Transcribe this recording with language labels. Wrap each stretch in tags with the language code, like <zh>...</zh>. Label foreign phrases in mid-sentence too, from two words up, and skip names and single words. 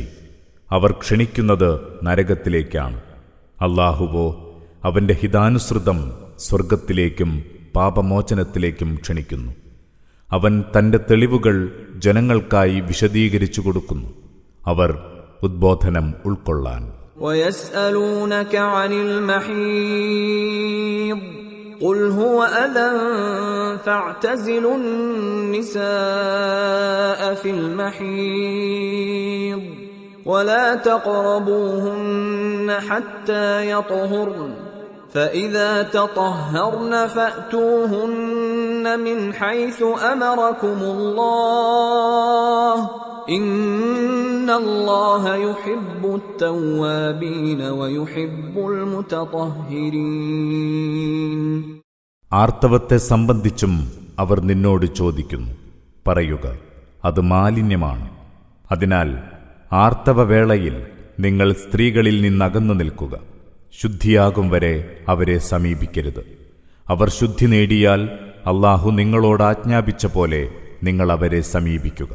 <ml>അവർ ക്ഷണിക്കുന്നത് നരകത്തിലേക്കാണ്. അല്ലാഹുവോ അവന്റെ ഹിതാനുസൃതം സ്വർഗത്തിലേക്കും പാപമോചനത്തിലേക്കും ക്ഷണിക്കുന്നു. അവൻ തന്റെ തെളിവുകൾ ജനങ്ങൾക്കായി വിശദീകരിച്ചു കൊടുക്കുന്നു. അവർ ഉദ്ബോധനം ഉൾക്കൊള്ളാൻ.</ml> <ar>ويسألونك عن المحيض قل هو أذى فاعتزلوا النساء في المحيض ولا تقربوهن حتى يطهرن فإذا تطهرن فأتوهن من حيث أمركم الله إن الله يحب التوابين ويحب المتطهرين.</ar> <ml>ആർത്തവത്തെ സംബന്ധിച്ചും അവർ നിന്നോട് ചോദിക്കുന്നു. പറയുക, അത് മാലിന്യമാണ്. അതിനാൽ ആർത്തവവേളയിൽ നിങ്ങൾ സ്ത്രീകളിൽ നിന്നകന്നു നിൽക്കുക. ശുദ്ധിയാകും വരെ അവരെ സമീപിക്കരുത്. അവർ ശുദ്ധി നേടിയാൽ അല്ലാഹു നിങ്ങളോട് ആജ്ഞാപിച്ച പോലെ നിങ്ങൾ അവരെ സമീപിക്കുക.</ml>